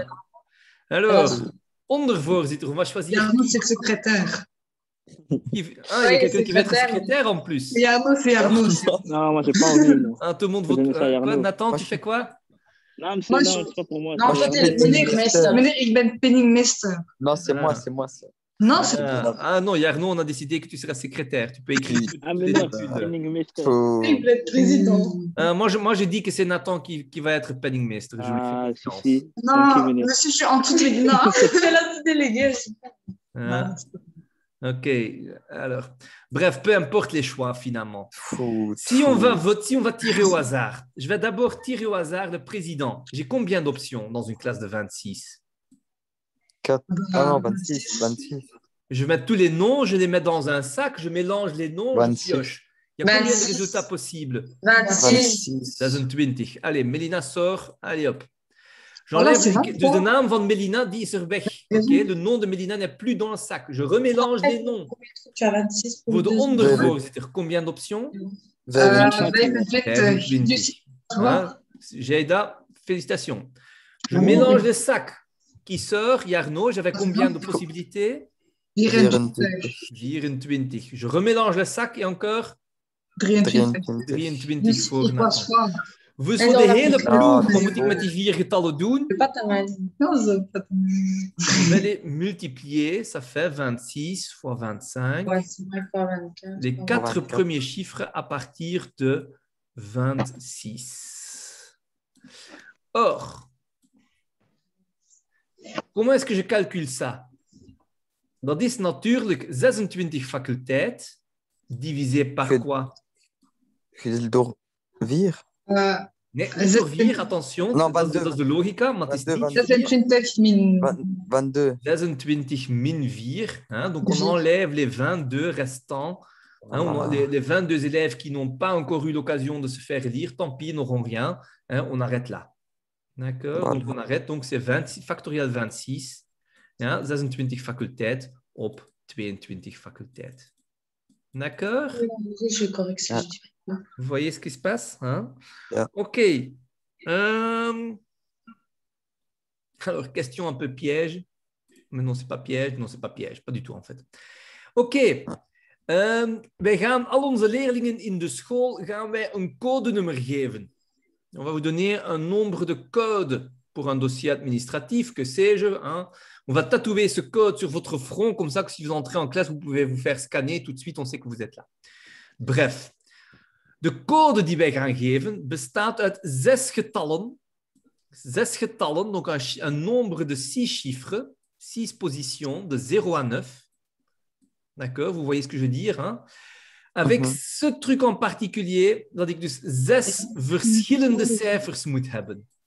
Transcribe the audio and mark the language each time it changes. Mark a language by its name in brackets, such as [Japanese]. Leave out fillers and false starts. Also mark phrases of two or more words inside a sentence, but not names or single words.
[French] Alors, ondervoorzitter, on va choisir. Yarno, c'est le secrétaire. Il y a quelqu'un qui va être secrétaire. secrétaire en plus. Yarno, c'est Yarno aussi. Non, moi, j'ai pas envie. moi. Ah, tout le monde Je vote. donne ça à Quoi, Arnaud. Nathan, Moi, tu je- fais quoi? Non, monsieur, Moi, non, je- c'est pas pour moi. Non, c'est en pour fait, Arnaud. elle est penningmeester. [Dutch] Meneer, ik ben penningmeester. [French] Non, c'est Ah. moi, c'est moi. Ça. Non, c'est Ah non, Yarno, on a décidé que tu seras secrétaire. Tu peux écrire toutes Ah, mais tes non, études. penningmeester. Faut... [Dutch] ik ben président. [French] Moi, j'ai dit que c'est Nathan qui va être penningmeester. Je lui fais Ah, confiance. si. [English] Thank you, [French] Non, Méné. monsieur, je suis en toute les... Non, C'est la petite déléguée. Hein? Ok, alors. Bref, peu importe les choix finalement. Si on va tirer au hasard, je vais d'abord tirer au hasard le président. J'ai combien d'options dans une classe de 26? 4... Ah non, 26. Je vais mettre tous les noms, je les mets dans un sac, je mélange les noms, 26. je pioche. Il y a combien de 26. résultats possibles? 26. 26. Allez, Mélina sort. Allez hop. Voilà, J'enlève c'est [Dutch] dus de naam van Mélina, die is er weg. [French] Okay? Le nom de Mélina n'est plus dans le sac. Je remélange les noms. Tu as 26 pour [Dutch] Voor de [French] deux. ondervoorzitter, combien d'options? 25. 25. Hein? Jaïda, félicitations. Je mélange le sac qui sort. Yarno, j'avais combien de possibilités? 24. 24. Je remélange le sac et encore 23. 23 [Dutch] Dus voor ik was Nathan. van. We En voor dan de heb hele ik- ploeg, Ah, wat moet ik met die 4 getallen doen? [French] C'est pas ta mal. Non, ze- Je vais les multiplier, ça fait 26 fois 25. Ouais, c'est vrai, fois 24. Les fois 4 24. premiers chiffres à partir de 26. Or, comment est-ce que je calcule ça? [Dutch] Dat is natuurlijk 26 faculteit [French] divisé par Que- quoi? [Dutch] Gedeeld door 4. Nee, niet door 4, attention. [French] Non, [Dutch] dat is 22. de logica, maar het is 22, niet 26 min. 22. 26 min 4. [French] Hein, donc, on Oui. enlève les 22 restants. Hein, Voilà. les 22 élèves qui n'ont pas encore eu l'occasion de se faire lire, tant pis, ils n'auront rien. Hein, on arrête là. D'accord? Voilà. Donc, on arrête. Donc, c'est 26, factoriel 26. [Dutch] Ja, 26 faculteit op 22 faculteit. [French] D'accord? Je suis correct, Ah. je dis. Vous voyez ce qui se passe? Hein? Yeah. OK. Alors, question un peu piège. Mais non, c'est pas piège. Non, c'est pas piège. Pas du tout, en fait. [Dutch] Oké. Wij gaan al onze leerlingen in de school gaan wij een codenummer geven. [French] On va vous donner un nombre de codes pour un dossier administratif, que sais-je. Hein. On va tatouer ce code sur votre front, comme ça que si vous entrez en classe, vous pouvez vous faire scanner. Tout de suite, on sait que vous êtes là. [Dutch] Bref. De code die wij gaan geven bestaat uit 6 getallen. 6 getallen, [French] donc un nombre de 6 chiffres, 6 positions, de 0 à 9. D'accord? Vous voyez ce que je veux dire, hein? Avec ce truc en particulier, [Dutch] dat ik dus 6 verschillende cijfers moet hebben.